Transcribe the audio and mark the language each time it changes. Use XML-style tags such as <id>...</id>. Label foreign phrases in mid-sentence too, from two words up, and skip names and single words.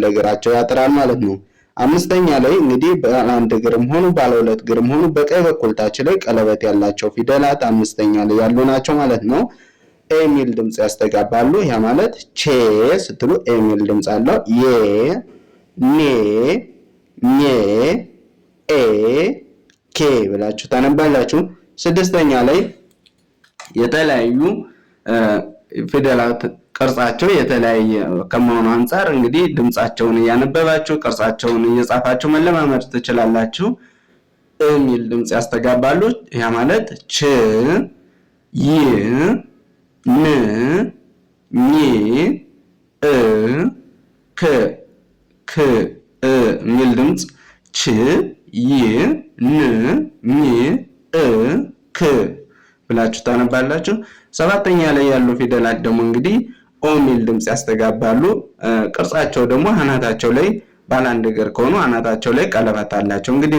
<am>እግራቸው ያጥራል ማለት ነው። አምስተኛ ላይ እንግዲህ ባለ አንድ እግርም ሆኑ ባለ ሁለት እግርም ሆኑ በቀኝ በኩል ታች ላይ ቀለበት ያላቸው ፊደላት አምስተኛ ላይ ያሉ ናቸው ማለት ነው። ኤ ሚል ድምጽ ያስተጋባሉ። ያ ማለት ቼ ስትሉ ኤ ሚል ድምጽ አለው። የ ኔ ኘ ኤ ኬ ብላችሁ ታነባላችሁ። ስድስተኛ ላይ የተለያዩ ፊደላት ቅርጻቸው የተለያየ ከመሆኑ አንፃር እንግዲህ ድምጻቸውን እያነበባችሁ ቅርጻቸውን እየጻፋችሁ መለማመድ ትችላላችሁ። የሚል ድምጽ ያስተጋባሉ። ያ ማለት ች ይ ን ኝ እ ክ ክ እ የሚል ድምጽ ች ይ ን ኝ እ ክ ብላችሁ ታነባላችሁ። ሰባተኛ ላይ ያሉ ፊደላት ደግሞ እንግዲህ ኦ የሚል ድምጽ ያስተጋባሉ። ቅርጻቸው ደግሞ አናታቸው ላይ ባለ አንድ እግር ከሆኑ አናታቸው ላይ ቀለበት አላቸው። እንግዲህ</am>